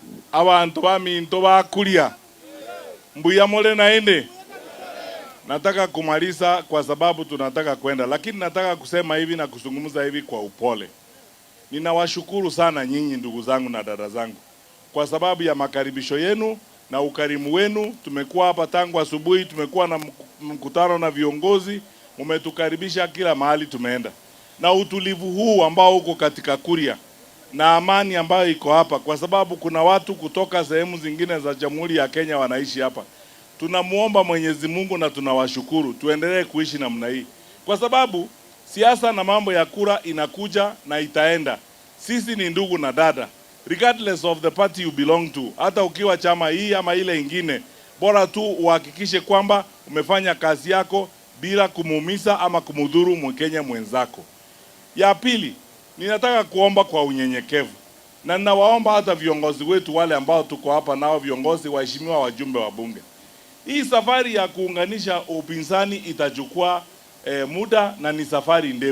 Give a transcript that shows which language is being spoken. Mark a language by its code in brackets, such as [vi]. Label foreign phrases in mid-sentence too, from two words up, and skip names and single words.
[guz] abantu baminto bakulia mbuya mole naende. [sw] Nataka kumaliza kwa sababu tunataka kwenda, lakini nataka kusema hivi na kuzungumza hivi kwa upole. Ninawashukuru sana nyinyi ndugu zangu na dada zangu kwa sababu ya makaribisho yenu na ukarimu wenu. Tumekuwa hapa tangu asubuhi, tumekuwa na mkutano na viongozi, umetukaribisha kila mahali tumeenda. Na utulivu huu ambao uko katika Kuria na amani ambayo iko hapa, kwa sababu kuna watu kutoka sehemu zingine za Jamhuri ya Kenya wanaishi hapa. Tunamuomba Mwenyezi Mungu na tunawashukuru, tuendelee kuishi namna hii, kwa sababu siasa na mambo ya kura inakuja na itaenda. Sisi ni ndugu na dada, [en] regardless of the party you belong to. [sw] Hata ukiwa chama hii ama ile ingine, bora tu uhakikishe kwamba umefanya kazi yako bila kumuumiza ama kumudhuru Mkenya mwenzako. Ya pili, ninataka kuomba kwa unyenyekevu, na ninawaomba hata viongozi wetu wale ambao tuko hapa nao, viongozi waheshimiwa, wajumbe wa bunge, hii safari ya kuunganisha upinzani itachukua muda na ni safari ndefu.